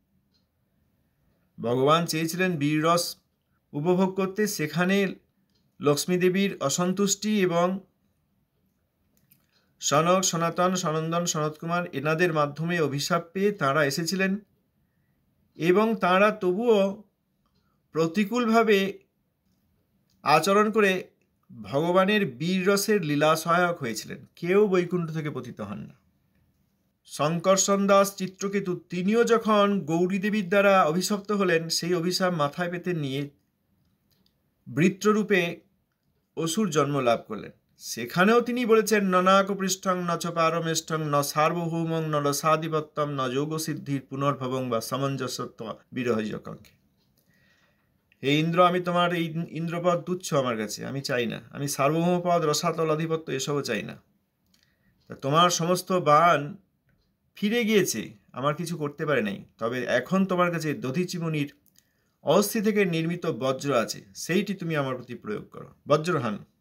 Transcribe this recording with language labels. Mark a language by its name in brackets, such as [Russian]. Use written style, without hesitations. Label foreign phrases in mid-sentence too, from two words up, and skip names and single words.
[Bangla] ভগবান চেয়েছিলেন বীররস উপভোগ করতে, সেখানে লক্ষ্মী দেবীর অসন্তুষ্টি এবং সনক, সনাতন, সনন্দন, সনত কুমার এনাদের মাধ্যমে অভিশাপ পেয়ে তাঁরা এসেছিলেন, এবং তাঁরা তবুও প্রতিকূলভাবে আচরণ করে ভগবানের বীররসের লীলা সহায়ক হয়েছিলেন। কেউ বৈকুণ্ঠ থেকে পতিত হন না। শঙ্কর্ষণ দাস চিত্রকেতু, তিনিও যখন গৌরী দেবীর দ্বারা অভিশপ্ত হলেন, সেই অভিশাপ মাথায় পেতে নিয়ে বৃত্ররূপে অসুর জন্ম লাভ করলেন। সেখানেও তিনি বলেছেন [Sanskrit] ননাক পৃষ্ঠং ন চ পারমেষ্ঠং ন সার্বভৌমং ন রসাধিপত্যম ন যোগসিদ্ধির পুনর্ভবং বা সামঞ্জস্যত্ব বিরহযকাঙ্ক্ষে। [Bangla] হে ইন্দ্র, আমি তোমার এই ইন্দ্রপদ তুচ্ছ আমার কাছে, আমি চাই না, আমি সার্বভৌম পদ, রসাতল আধিপত্য এসবও চাই না। তোমার সমস্ত বাণ ফিরে গিয়েছে, আমার কিছু করতে পারে নাই, তবে এখন তোমার কাছে দধিচি মুনির অস্থি থেকে নির্মিত বজ্র আছে, সেইটি তুমি আমার প্রতি প্রয়োগ করো, বজ্রহান।